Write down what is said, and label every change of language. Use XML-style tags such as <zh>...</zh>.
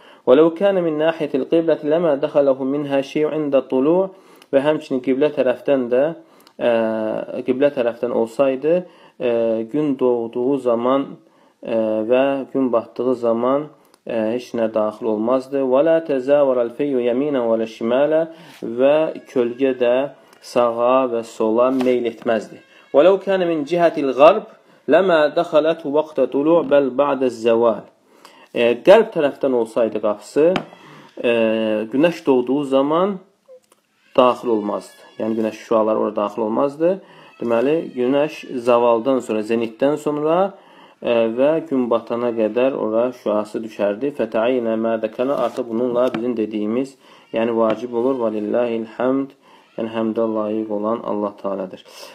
<ar>وَلَوْ كَانَ مِنْ نَاحِيَةِ الْقِبْلَةِ لَمَا دَخَلَهُ مِنْهَا شَيْءٌ عِنْدَ الطُّلُوعِ</ar> <az>və həmçinin qiblə tərəfdən olsaydı, gün doğduğu zaman və gün batdığı zaman heç nə daxil olmazdı.</az> <ar>وَلَا تَزَاوَرَ الْفَيُّ يَمِينًا وَلَا شِمَالًا</ar> <az>və kölgə də sağa və sola meyl etməzdi.</az> <ar>وَلَوْ كَانَ مِنْ جِهَةِ الْغَرْبِ لَمَا دَخَلَتْهُ وَقْتَ طُلُوعِ بَلْ بَعْدَ الزَّوَالِ</ar> <az>Qərb tərəfdən olsaydı qapısı, günəş doğduğu zaman daxil olmazdı. Yəni günəş şüaları orada daxil olmazdı. Deməli, günəş zavaldan sonra, zenitdən sonra və gün batana qədər ora şüası düşərdi. Fətə'inə mədəkənə artıq bununla bizim dediyimiz, yəni vacib olur. Valillahil həmd, yəni həmdə layiq olan Allah Teala'dır.</az>